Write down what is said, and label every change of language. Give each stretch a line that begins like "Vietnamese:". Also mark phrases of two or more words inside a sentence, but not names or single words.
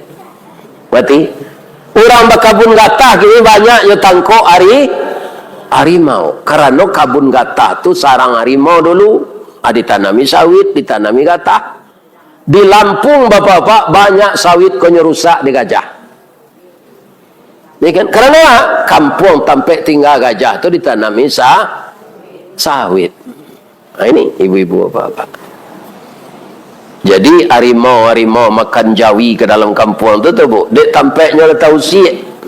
Minangkabau: Mati. Orang bakabun gatah kini banyak yo tangko harimau. Karena kabun gatah tu sarang harimau dulu. Ditanami sawit, ditanami gatah. Di Lampung bapak-bapak banyak sawit ko rusak di gajah.
Indonesian: Ya kan? Karena kampung sampai tinggal gajah itu ditanami sawit. Nah, ini ibu-ibu bapak-bapak. Jadi harimau makan jawi ke dalam kampung itu tuh bu, dek tampaknya tahu sih.